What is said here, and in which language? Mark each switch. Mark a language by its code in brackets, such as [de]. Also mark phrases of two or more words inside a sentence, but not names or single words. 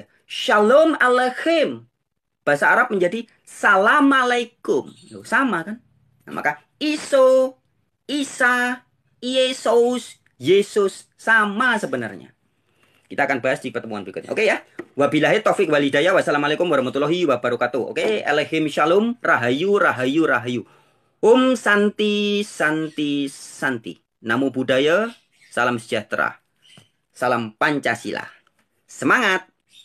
[he] שלום עליכם [id] bahasa Arab menjadi [ar] سلام عليكم. [id] Sama kan? Nah, maka Iso, Isa, Yesus, Yesus sama sebenarnya. Kita akan bahas di pertemuan berikutnya. Oke ya. [ar] وبالله التوفيق والهداية والسلام عليكم ورحمة الله وبركاته. [he] Oke. עליכם שלום. [id] Rahayu, rahayu, rahayu. [sa] Santi, Santi, Santi. [pi] Namo Buddhaya, [id] salam sejahtera. Salam Pancasila. Semangat!